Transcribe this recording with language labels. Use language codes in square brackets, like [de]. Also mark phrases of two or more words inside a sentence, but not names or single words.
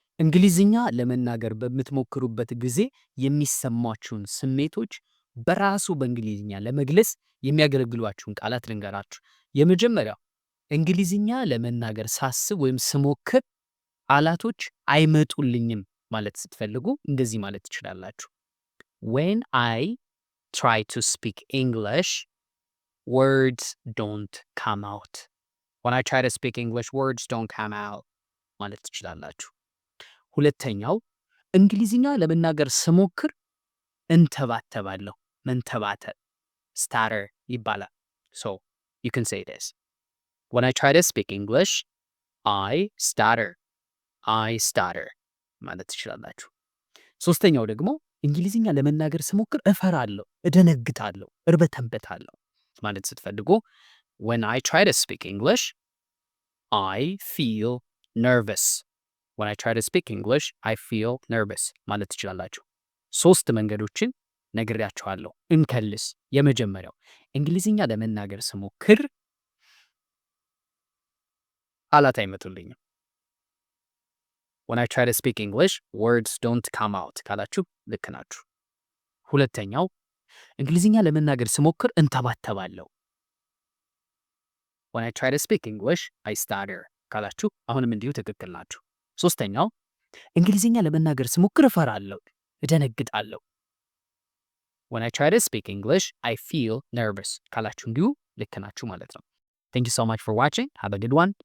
[am] እንግሊዝኛ ለመናገር በምትሞክሩበት ጊዜ የሚሰማችሁን ስሜቶች በራሱ በእንግሊዝኛ ለመግለጽ የሚያገለግሏችሁን ቃላት ልንገራችሁ። የመጀመሪያው እንግሊዝኛ ለመናገር ሳስብ ወይም ስሞክር ቃላቶች አይመጡልኝም ማለት ስትፈልጉ እንደዚህ ማለት ትችላላችሁ። [en] When I try to speak English, words don't come out. When I try to speak English, words don't come out [am] ማለት ትችላላችሁ። ሁለተኛው እንግሊዝኛ ለመናገር ስሞክር እንተባተባለሁ። መንተባተብ stutter ይባላል። [en] So you can say this. When I try to speak English, I stutter. I stutter [am] ማለት ትችላላችሁ። ሶስተኛው ደግሞ እንግሊዝኛ ለመናገር ስሞክር እፈራለሁ፣ እደነግጣለሁ፣ እርበተበታለሁ ማለት ስትፈልጉ [en] when I try to speak English, I feel nervous. When I try to speak English, I feel nervous [am] ማለት ትችላላችሁ። ሶስት መንገዶችን ነግሬያችኋለሁ። እንከልስ። የመጀመሪያው እንግሊዝኛ ለመናገር ስሞክር ቃላት አይመጡልኝም። [en] When I try to speak English, words don't come out [am] ካላችሁ ልክ ናችሁ። ሁለተኛው እንግሊዝኛ ለመናገር ስሞክር እንተባተባለሁ። [en] When I try to speak English, I stutter [am] ካላችሁ አሁንም እንዲሁ ትክክል ናችሁ። ሶስተኛው እንግሊዝኛ ለመናገር ስሞክር እፈራለሁ፣ እደነግጣለሁ። [en] When I try to speak English, I feel nervous [am] ካላችሁ እንዲሁ ልክ ናችሁ ማለት ነው። [en] Thank you so much for watching. Have a good one.